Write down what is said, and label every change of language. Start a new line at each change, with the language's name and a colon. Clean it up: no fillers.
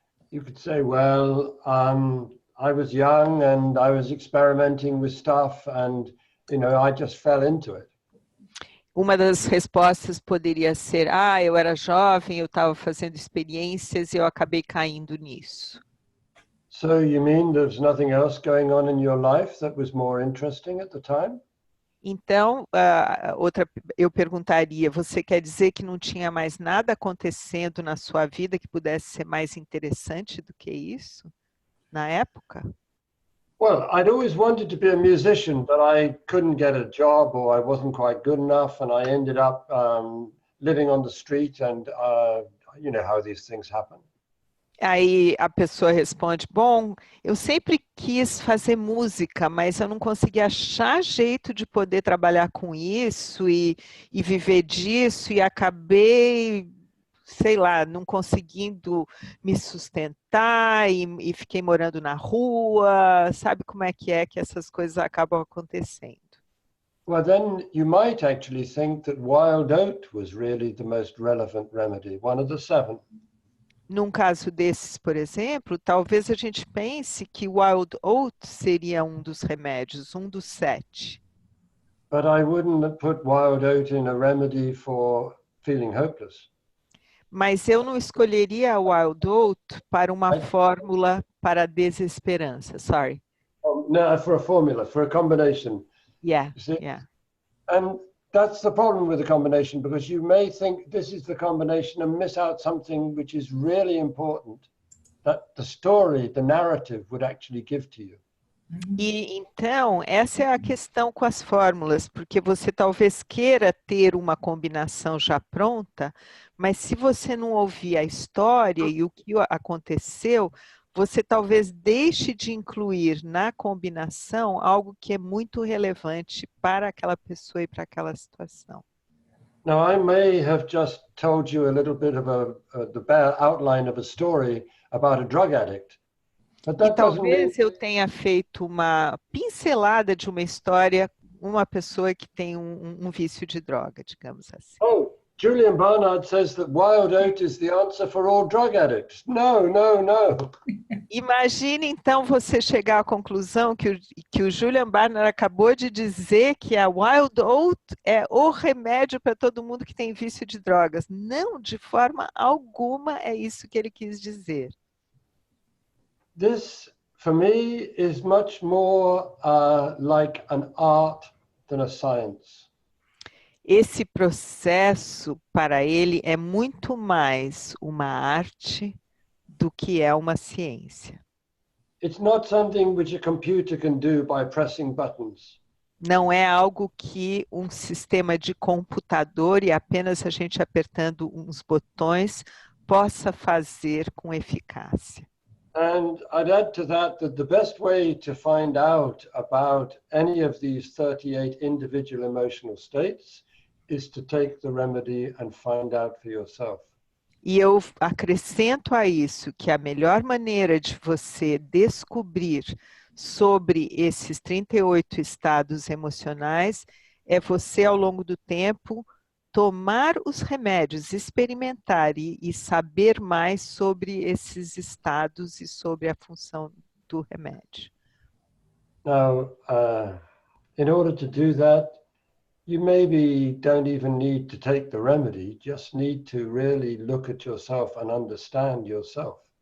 English: You could say, well, I was young and I was experimenting with stuff and, you know, I just fell into it.
Portuguese: Uma das respostas poderia ser, eu era jovem, eu estava fazendo experiências e eu acabei caindo nisso.
English: So you mean there's nothing else going on in your life that was more interesting at the time?
Portuguese: Então, eu perguntaria, você quer dizer que não tinha mais nada acontecendo na sua vida que pudesse ser mais interessante do que isso, na época?
English: Well, I'd always wanted to be a musician, but I couldn't get a job or I wasn't quite good enough and I ended up living on the street and you know how these things happen.
Portuguese: Aí a pessoa responde, bom, eu sempre quis fazer música, mas eu não consegui achar jeito de poder trabalhar com isso e viver disso e acabei, sei lá, não conseguindo me sustentar e fiquei morando na rua, sabe como é que essas coisas acabam acontecendo?
English: Well, then you might actually think that wild oat was really the most relevant remedy, one of the 7.
Portuguese: Num caso desses, por exemplo, talvez a gente pense que o wild oat seria um dos remédios, um dos 7.
English: But I wouldn't put wild oat in a remedy for feeling hopeless.
Portuguese: Mas eu não escolheria a wild oat para uma fórmula para a desesperança.
English: Sorry. Oh, no, for a formula, for a combination. Yeah, You see? yeah. And that's the problem with the combination, because you may think this is the combination and miss out something which is really important that the story, the narrative would actually give to you.
Portuguese: E então, essa é a questão com as fórmulas, porque você talvez queira ter uma combinação já pronta, mas se você não ouvir a história e o que aconteceu, você talvez deixe de incluir na combinação algo que é muito relevante para aquela pessoa e para aquela situação.
English: Now, I may have just told you a little bit of the bare outline of a story about a drug addict. But
Portuguese: E
English: that doesn't mean
Portuguese: talvez eu tenha feito uma pincelada de uma história, uma pessoa que tem um vício de droga, digamos assim.
English: oh, Julian Barnard says that wild oat is the answer for all drug addicts. No, no, no.
Portuguese: Imagine então você chegar à conclusão que o Julian Barnard acabou de dizer que a wild oat é o remédio para todo mundo que tem vício de drogas. Não, de forma alguma é isso que ele quis dizer.
English: This, for me, is much more like an art than a science.
Portuguese: Esse processo, para ele, é muito mais uma arte do que é uma ciência.
English: It's not something which a computer can do by pressing buttons.
Portuguese: Não é algo que um sistema de computador e apenas a gente apertando uns botões possa fazer com eficácia.
English: And I'd add to that that the best way to find out about any of these 38 individual emotional states is to take the remedy and find out for yourself.
Portuguese: E eu acrescento a isso que a melhor maneira de você descobrir sobre esses 38 estados emocionais é você, ao longo do tempo, tomar os remédios, experimentar e saber mais sobre esses estados e sobre a função do remédio.
English: Now, in order to do that, you maybe don't even need to take the remedy, just need to really look at yourself and understand yourself.